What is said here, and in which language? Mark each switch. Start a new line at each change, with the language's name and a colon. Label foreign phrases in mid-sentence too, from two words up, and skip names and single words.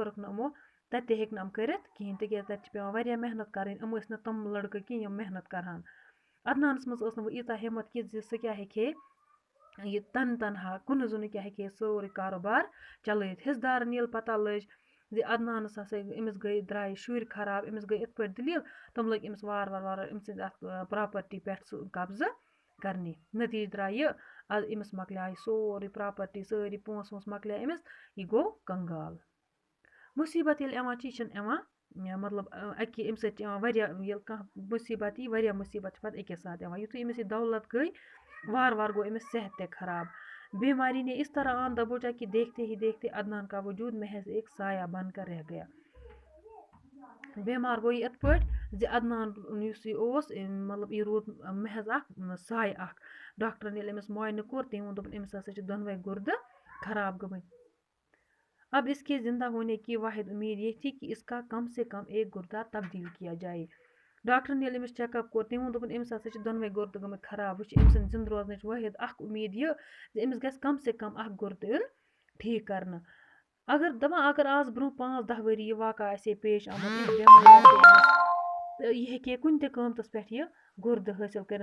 Kashmiri: کٔرٕکھ نہٕ یِمو تتہِ تہِ ہیٚکۍ نہٕ یِم کٔرِتھ کِہیٖنۍ تِکیٛازِ تتہِ چھِ پٮ۪وان واریاہ محنت کَرٕنۍ یِم ٲسۍ نہٕ تِم لڑکہٕ کینٛہہ یِم محنت کرہن عدنانس منٛز ٲس نہٕ وۄنۍ ییٖژاہ ہِمت کہِ زِ سُہ کیٛاہ ہیٚکہِ ہے یہِ تنہا کُنہِ زوٚنُے کیٛاہ ہیٚکہِ ہے سورُے کاروبار چلٲیِتھ حِصہٕ دارن ییٚلہِ پتہ لٔج زِ عدنانس ہسا أمِس درٛاے شُرۍ خراب أمِس گٔے یِتھ پٲٹھۍ دٔلیٖل تِم لٔگۍ أمِس وارٕ أمۍ سٕنٛدِ اَتھ پراپرٹی پٮ۪ٹھ سُہ قبضہٕ کرنہِ نٔتیٖجہٕ درٛاے یہِ أمِس مۄکلیٛاے سورُے پراپرٹی سٲری پونٛسہٕ وونٛسہٕ مۄکلیٛاے أمِس یہِ گوٚو کنگال مُصیبت ییٚلہِ یِوان چھِ یہِ چھِنہٕ یِوان مطلب اَکہِ اَمہِ سۭتۍ چھِ یِوان واریاہ ییٚلہِ کانٛہہ مُصیبت یی واریاہ مُصیبت چھِ پتہٕ اَکے ساتہٕ یِوان یُتھُے أمِس یہِ دولت گٔے وارٕ گوٚو أمِس صحت تہِ خراب
Urdu: بیماری نے اس طرح آن دبوچا کہ دیکھتے ہی دیکھتے عدنان کا وجود محض ایک سایہ بن کر رہ گیا
Kashmiri: بیمار گوٚو یہِ یِتھ پٲٹھۍ زِ عدنان یُس یہِ اوس مطلب یہِ روٗد محض اکھ سایہِ اکھ. ڈاکٹرن ییٚلہِ أمِس معاینہٕ کوٚر تٔمۍ ووٚن دوٚپُن أمِس ہسا چھِ دۄنوَے گُردٕ خراب گٔمٕتۍ.
Urdu: اب اس کے زندہ ہونے کی واحد امید یہ تھی کہ اس کا کم سے کم ایک گردہ تبدیل کیا جائے.
Kashmiri: ڈاکٹرن ییٚلہِ أمِس
English: check up
Kashmiri: کوٚر تٔمۍ ووٚن دوٚپُن أمِس ہسا چھِ دۄنوَے گُردٕ گٔمٕتۍ خراب. وٕچھ أمۍ سٕنٛدِ زِندٕ روزنٕچ وٲحد اکھ اُمید یہِ زِ أمِس گژھِ
Urdu: کم سے کم
Kashmiri: اکھ گُردٕ یُن ٹھیٖک کرنہٕ. اگر آز برونٛہہ 5-10 ؤری یہِ واقعہ آسہِ ہے پیش آمُت تہٕ یہِ ہیٚکہِ ہے کُنہِ تہِ قۭمتَس پٮ۪ٹھ یہِ گُردٕ حٲصِل کٔرِتھ.